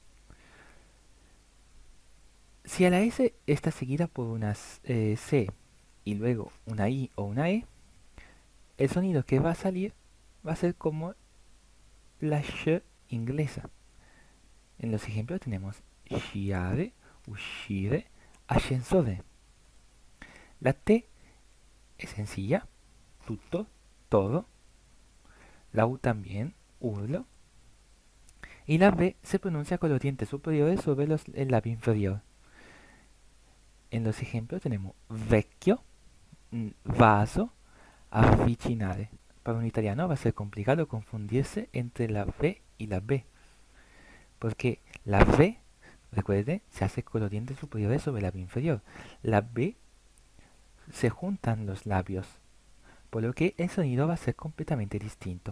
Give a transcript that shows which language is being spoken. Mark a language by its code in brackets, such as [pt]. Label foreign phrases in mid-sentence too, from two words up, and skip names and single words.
[es] Si a la S está seguida por una C y luego una I o una E, el sonido que va a salir va a ser como la sh inglesa. En los ejemplos tenemos [it] sciare, uscire, ascensore. [es] La T es sencilla, tutto, todo. La U también, urlo. Y la B se pronuncia con los dientes superiores sobre el labio inferior. En los ejemplos tenemos [it] vecchio, vaso, avvicinare. [es] Para un italiano va a ser complicado confundirse entre la V y la B, porque la V, recuerde, se hace con los dientes superiores sobre el labio inferior. La B se juntan los labios, por lo que el sonido va a ser completamente distinto.